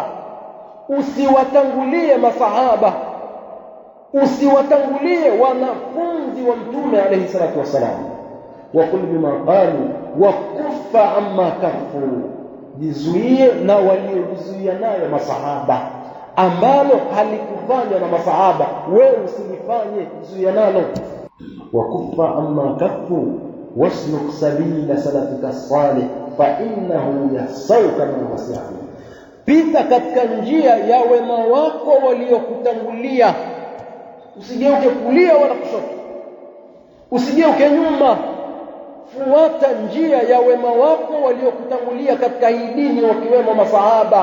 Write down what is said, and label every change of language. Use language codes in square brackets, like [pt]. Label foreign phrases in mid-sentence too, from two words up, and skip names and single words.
[sw] Usiwatangulie masahaba, usiwatangulie wanafunzi wa Mtume [ar] عليه الصلاة والسلام. وقل بما قالوا وكف عما كفوا, [sw] jizuie na waliojizuia nayo masahaba, ambalo halikufanywa na masahaba wewe usilifanye, jizuia nalo. [ar] وكف عما كفوا واسلك سبيل سلفك الصالح فإنه يسعك ما وسعه, [sw] pita katika njia ya wema wako waliokutangulia. Usigeuke kulia wala kushoto, usigeuke nyuma. Fuata njia ya wema wako waliokutangulia katika hii dini, wakiwemo masahaba.